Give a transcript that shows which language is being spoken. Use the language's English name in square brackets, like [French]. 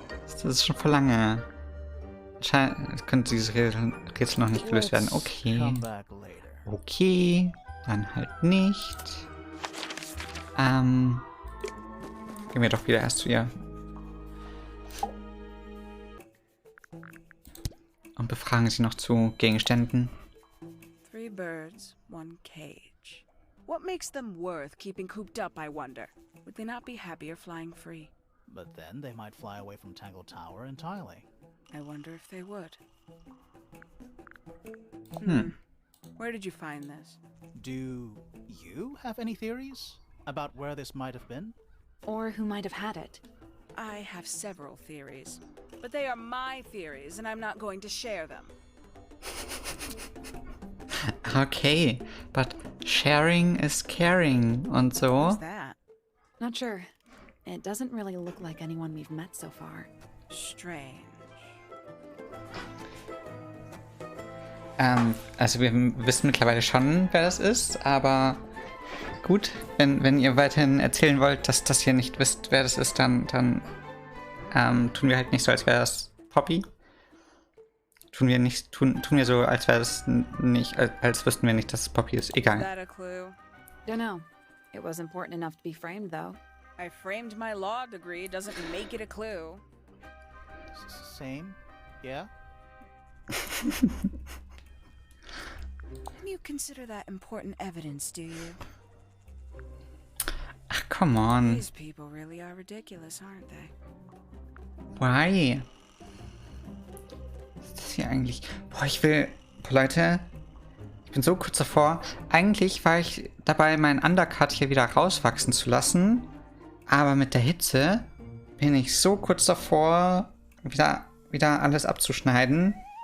[German] Das ist schon vor lange. Wahrscheinlich könnte dieses Rätsel noch nicht gelöst werden. Okay. Okay. Dann halt nicht. Gehen wir doch wieder erst zu ihr. Und befragen sie noch zu Gegenständen. [English] 3 3 birds, 1 cage. What makes them worth keeping cooped up, I wonder? Would they not be happier flying free? But then they might fly away from Tangle Tower entirely. I wonder if they would. Hmm. Where did you find this? Do you have any theories about where this might have been? Or who might have had it. I have several theories, but they are my theories, and I'm not going to share them. Okay, but sharing is caring [German] und so. [English] What's that? Not sure. It doesn't really look like anyone we've met so far. Strange. [German] Also wir wissen mittlerweile schon, wer das ist, aber gut, wenn ihr weiterhin erzählen wollt, dass ihr nicht wisst, wer das ist, dann tun wir halt nicht so, als wäre das Poppy. Tun wir so, als wäre das nicht, als wüssten wir nicht, dass es Poppy ist. [English] Is [German] Egal. [English] that a clue? Don't know. It was important enough to be framed, though. I framed my law degree, doesn't make it a clue. Same? Yeah? You consider that important evidence, do you? Ach, come on. These people really are ridiculous, aren't they? Why? [German] Was ist das hier eigentlich? Boah, Leute, ich bin so kurz davor. Eigentlich war ich dabei, meinen Undercut hier wieder rauswachsen zu lassen. Aber mit der Hitze bin ich so kurz davor, wieder alles abzuschneiden.